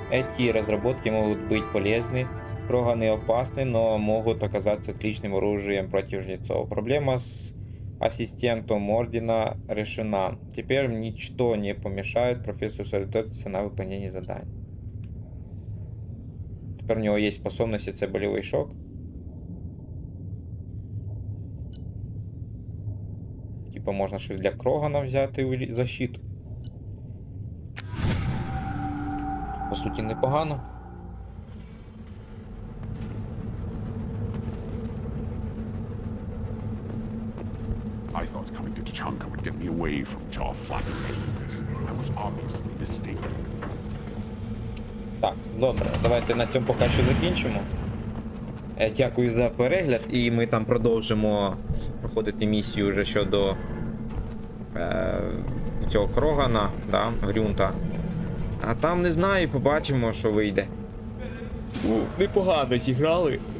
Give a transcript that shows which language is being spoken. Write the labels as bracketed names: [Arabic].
[Russian] Эти разработки могут быть полезны, проганы опасны, но могут оказаться отличным оружием против жнецов. Проблема с ассистентом ордена решена. Теперь ничто не помешает профессору сосредоточиться на выполнении заданий. Теперь у него есть способность, это болевой шок. [Ukrainian] Типа можна щось для Крогана взяти у защиту. По суті, непогано. [English] I thought coming to Tachanka would get me away from jaw-flapping. I was obviously mistaken. [Ukrainian] Так, добре, давайте на цьому поки що закінчимо. Дякую за перегляд, і ми там продовжимо проходити місію вже щодо цього Крогана, да, Грюнта. А там не знаю, побачимо, що вийде. Непогано зіграли.